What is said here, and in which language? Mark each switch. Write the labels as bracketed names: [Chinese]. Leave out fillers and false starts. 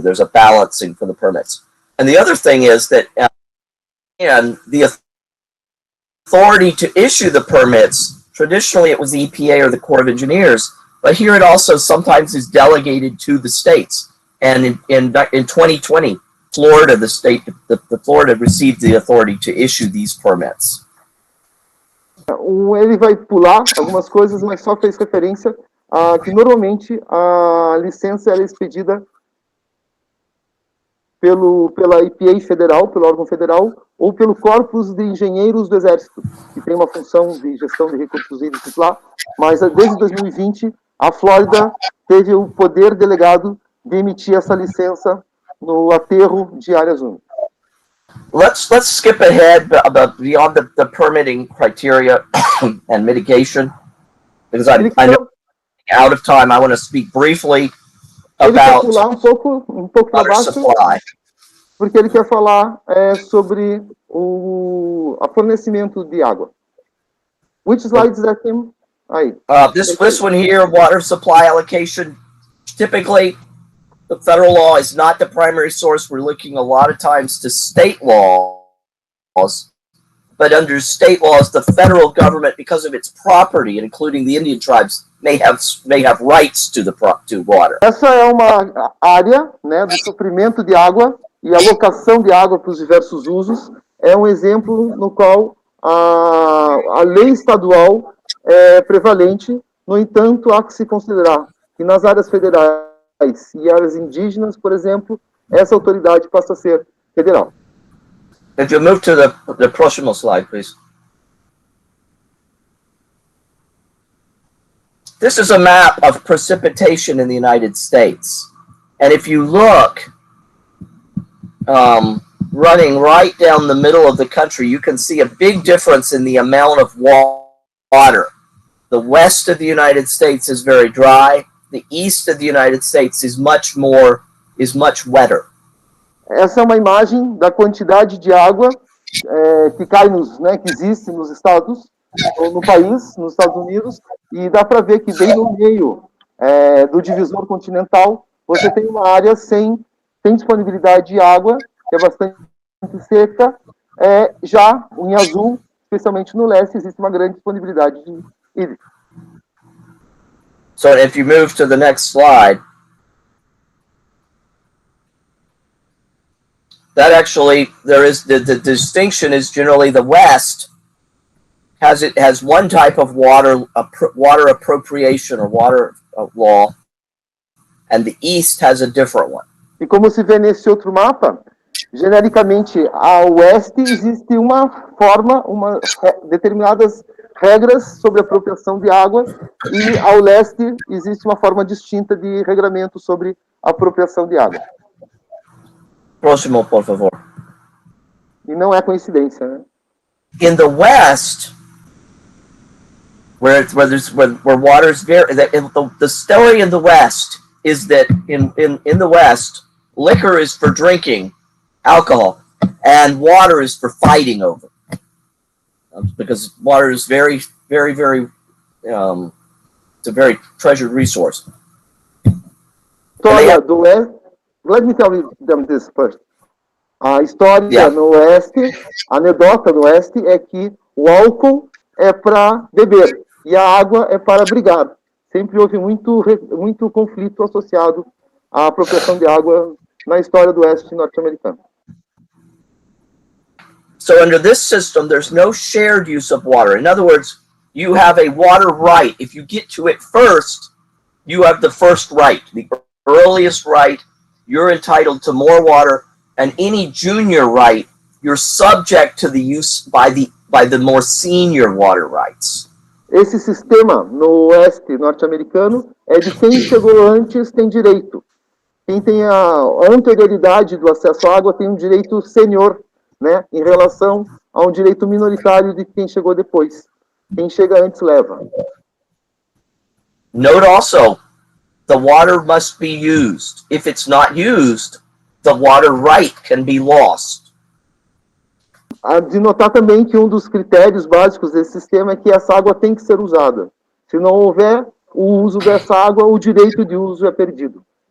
[English] There's a balancing for the permits. And the other thing is that and the authority to issue the permits, traditionally it was the EPA or the Corps of Engineers, but here it also sometimes is delegated to the states. And in 2020, Florida, the state, the Florida received the authority to issue these permits. [Portuguese] Ele vai pular algumas coisas, mas só fez referência a que normalmente a licença é expedida pela EPA federal, pelo órgão federal, ou pelo Corpus de Engenheiros do Exército, que tem uma função de gestão de recursos hídricos lá, mas desde 2020 a Flórida teve o poder delegado de emitir essa licença no aterro de áreas úmidas. [English] Let's skip ahead beyond the permitting criteria and mitigation, because I know out of time. I want to speak briefly about [Portuguese] ele quer pular um pouco para baixo, [English] supply. [Portuguese] Porque ele quer falar sobre o fornecimento de água. [English] Which slide is that, Tim? Aí. This one here, water supply allocation. Typically, the federal law is not the primary source. We're looking a lot of times to state laws, but under state laws, the federal government, because of its property, and including the Indian tribes, may have rights to water. [Portuguese] Essa é uma área, né, do suprimento de água e alocação de água para os diversos usos. É um exemplo no qual a lei estadual é prevalente. No entanto, há que se considerar que nas áreas federais e áreas indígenas, por exemplo, essa autoridade passa a ser federal. [English] If you move to the próximo slide, please. This is a map of precipitation in the United States. And if you look, running right down the middle of the country, you can see a big difference in the amount of water. The west of the United States is very dry. The east of the United States is much wetter. [Portuguese] Essa é uma imagem da quantidade de água que cai que existe nos estados, ou no país, nos Estados Unidos, e dá para ver que bem no meio do divisor continental, você tem uma área sem disponibilidade de água, que é bastante seca. Já em azul, especialmente no leste, existe uma grande disponibilidade de hídrica. [English] So if you move to the next slide, that actually, there is the distinction is generally the West has one type of water appropriation or water law, and the East has a different one. [Portuguese] E como se vê nesse outro mapa, genericamente, ao oeste existe uma forma, determinadas regras sobre apropriação de água, e ao leste existe uma forma distinta de regramento sobre apropriação de água. Próximo, por favor. E não é coincidência, né? [English] In the West, where water is very, the story in the West is that in the West, liquor is for drinking, alcohol, and water is for fighting over. Because water is very, very, very, it's a very treasured resource. [Portuguese] História do Oeste, [English] let me tell them this first. [Portuguese] A história no Oeste, a anedota do Oeste é que o álcool é para beber e a água é para brigar. Sempre houve muito conflito associado à apropriação de água na história do Oeste norte-americano. [English] So under this system, there's no shared use of water. In other words, you have a water right. If you get to it first, you have the first right, the earliest right. You're entitled to more water, and any junior right, you're subject to the use by the more senior water rights. [Portuguese] Esse sistema no Oeste norte-americano é de quem chegou antes tem direito. quem tem a anterioridade do acesso à água tem um direito sênior, né, em relação a um direito minoritário de quem chegou depois. Quem chega antes leva. [English] Note also, the water must be used. If it's not used, the water right can be lost. [Portuguese] Há de notar também que um dos critérios básicos desse sistema é que essa água tem que ser usada. Se não houver o uso dessa água, o direito de uso é perdido.